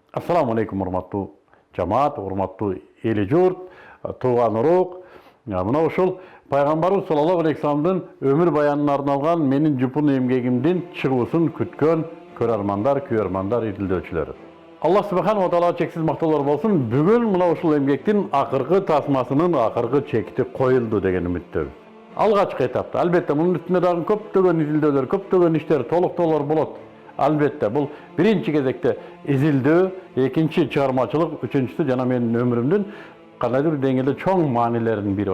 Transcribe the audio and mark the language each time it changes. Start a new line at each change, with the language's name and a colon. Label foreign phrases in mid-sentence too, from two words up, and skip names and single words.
Arabic: السلام عليكم
Kyrgyz: урматтуу жамаат, урматтуу эли журт, тууган урук. Мына ушул пайгамбарыбыз
Arabic: صلى الله عليه وسلم
Kyrgyz: өмүр баянына арналган менин жупун эмгегимдин чыгуусун күткөн көрөрмандар, күйөрмандар, изилдөөчүлөр. Аллах
Arabic: سبحانه وتعالى
Kyrgyz: чексиз мактоолор болсун. Бүгүн мына ушул эмгектин акыркы тасмасынын акыркы чекти коюлду деген үмүттөбүз. Алгачкы этапта албетте мунун үстүнө дагы көптөгөн изилдөөлөр, көптөгөн иштер, толуктоолор болот. Албетте бул биринчи кезекте изилдөө, экинчи чыгармачылык, үчүнчүсү жана менин өмүрүмдүн кандайдыр деңгээлде чоң маанилеринин бири.